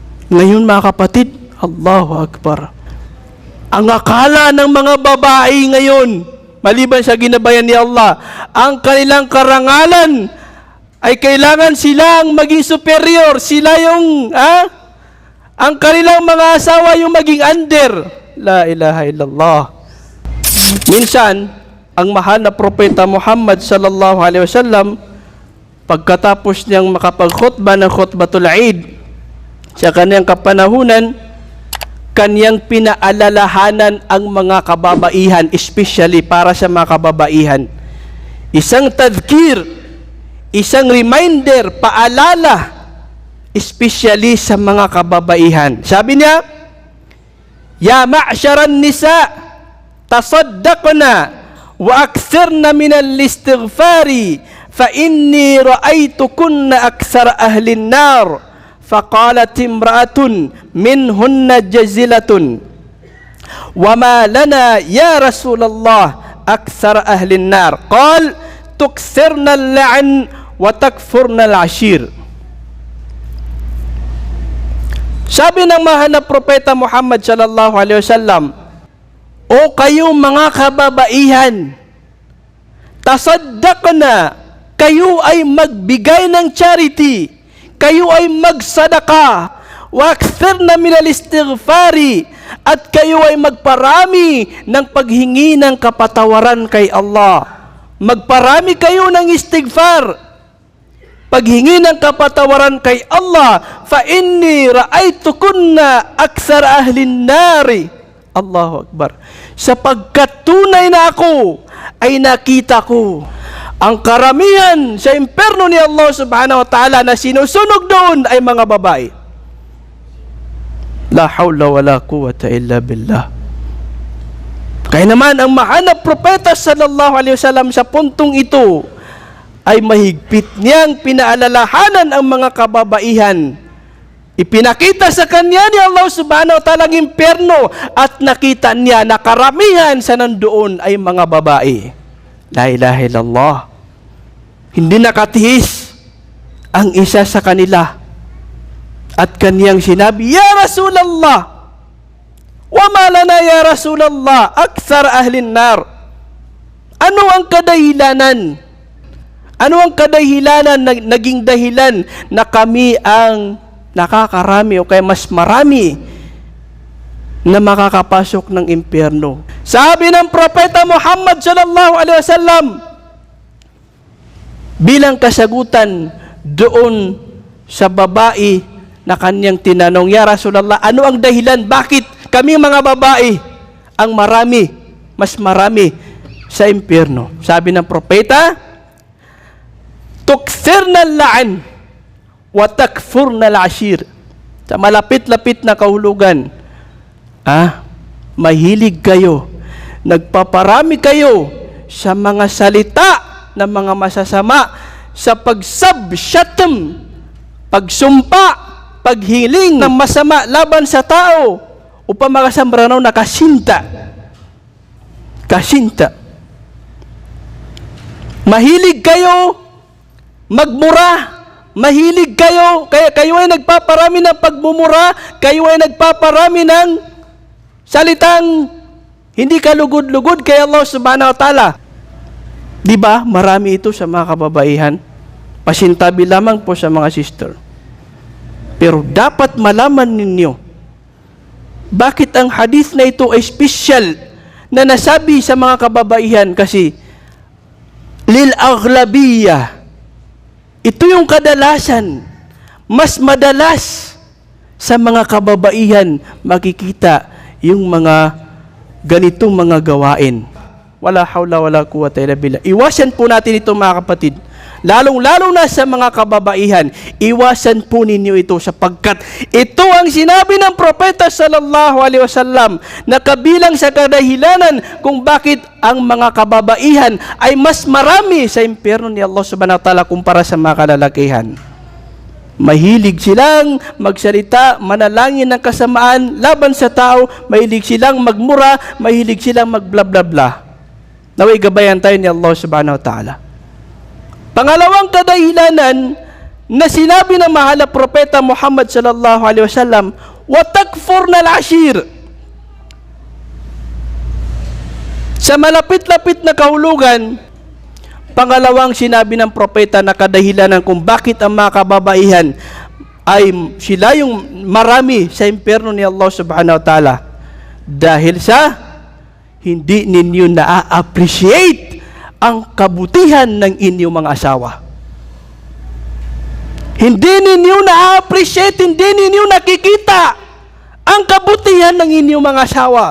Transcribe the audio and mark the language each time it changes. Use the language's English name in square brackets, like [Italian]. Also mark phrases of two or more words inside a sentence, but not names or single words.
[Filipino] Ngayon mga kapatid, [Arabic] الله أكبر. [Filipino] Ang akala ng mga babae ngayon, maliban sa ginabayan ni Allah, ang kanilang karangalan ay kailangan silang maging superior. Sila yung, ang kanilang mga asawa yung maging under. [Arabic] لا إله إلا الله. [Filipino] Minsan, ang mahal na propeta Muhammad [Arabic] صلى الله عليه وسلم, [Filipino] pagkatapos niyang makapag-khutbah ng [Arabic] خطبة العيد, [Filipino] sa kanyang kapanahunan, kanyang pinaalalahanan ang mga kababaihan, especially para sa mga kababaihan. Isang tadhkir, isang reminder, paalala, especially sa mga kababaihan. Sabi niya, [Arabic] يا معشر النساء تصدقن وأكثرن من الاستغفار فإني رأيتكن أكثر أهل النار. فقالت امرأة منهن جزلة وما لنا يا رسول الله أكثر أهل النار. قال تكثرن اللعن وتكفرن العشير. [Filipino] Sabi ng mahal na propeta Muhammad [Arabic] صلى الله عليه وسلم, [Filipino] o kayo mga kababaihan, tasaddaqna, kayo ay magbigay ng charity, kayo ay magsadaka, [Arabic] وأكثرن من الاستغفار, [Filipino] at kayo ay magparami ng paghingi ng kapatawaran kay Allah. Magparami kayo ng istighfar, paghingi ng kapatawaran kay Allah. [Arabic] فإني رأيتكن أكثر أهل النار. الله أكبر. [Filipino] Sapagkat tunay na ako ay nakita ko ang karamihan sa imperno ni Allah [Arabic] سبحانه وتعالى [Filipino] na sinusunog doon ay mga babae. [Arabic] لا حول ولا قوة إلا بالله. [Filipino] Kaya naman ang mahal na propeta [Arabic] صلى الله عليه وسلم [Filipino] sa puntong ito ay mahigpit niyang pinaalalahanan ang mga kababaihan. Ipinakita sa kanya ni Allah [Arabic] سبحانه وتعالى [Filipino] ang imperno at nakita niya na karamihan sa nandoon ay mga babae. [Arabic] لا إله إلا الله. [Filipino] Hindi nakatihis ang isa sa kanila at kaniyang sinabi, [Arabic] يا رسول الله وما لنا يا رسول الله أكثر أهل النار. [Filipino] Ano ang kadahilanan? Ano ang kadahilanan na naging dahilan na kami ang nakakarami o kaya mas marami na makakapasok ng impyerno? Sabi ng propeta Muhammad [Arabic] صلى الله عليه وسلم [Filipino] bilang kasagutan doon sa babae na kanyang tinanong, [Arabic] يا رسول الله, [Filipino] ano ang dahilan? Bakit kami mga babae ang marami, mas marami sa impyerno? Sabi ng propeta, [Arabic] تكثرن اللعن وتكفرن العشير. [Filipino] Sa malapit-lapit na kahulugan, mahilig kayo, nagpaparami kayo sa mga salita ng mga masasama, sa pagsab-syatam, pagsumpa, paghiling ng masama laban sa tao, upang makasambranaw na kasinta. Mahilig kayo magmura, mahilig kayo, kaya kayo ay nagpaparami ng pagmumura, kayo ay nagpaparami ng salitang hindi kalugod-lugod kay Allah [Arabic] سبحانه وتعالى. [Filipino] Di ba? Marami ito sa mga kababaihan. Pasintabi lamang po sa mga sister. Pero dapat malaman ninyo, bakit ang hadith na ito ay special na nasabi sa mga kababaihan? Kasi [Arabic] للأغلبية, [Filipino] ito yung kadalasan, mas madalas sa mga kababaihan makikita yung mga ganitong mga gawain. [Arabic] ولا حول ولا قوة إلا بالله. [Filipino] Iwasan po natin ito mga kapatid. Lalong-lalo na sa mga kababaihan, iwasan po ninyo ito sapagkat ito ang sinabi ng propeta [Arabic] صلى الله عليه وسلم [Filipino] na kabilang sa kadahilanan kung bakit ang mga kababaihan ay mas marami sa impyerno ni Allah [Arabic] سبحانه وتعالى [Filipino] kumpara sa mga kalalakihan. Mahilig silang magsalita, manalangin ng kasamaan laban sa tao, mahilig silang magmura, mahilig silang magbla bla bla. Naway gabayan tayo ni Allah [Arabic] سبحانه وتعالى. [Filipino] Pangalawang kadahilanan na sinabi ng mahal na propeta Muhammad [Arabic] صلى الله عليه وسلم, وتكفرن العشير. [Filipino] Sa malapit-lapit na kahulugan, pangalawang sinabi ng propeta na kadahilanan kung bakit ang mga kababaihan ay sila yung marami sa impyerno ni Allah [Arabic] سبحانه وتعالى, [Filipino] dahil sa hindi ninyo na-appreciate ang kabutihan ng inyong mga asawa. Hindi ninyo na-appreciate, hindi ninyo nakikita ang kabutihan ng inyong mga asawa.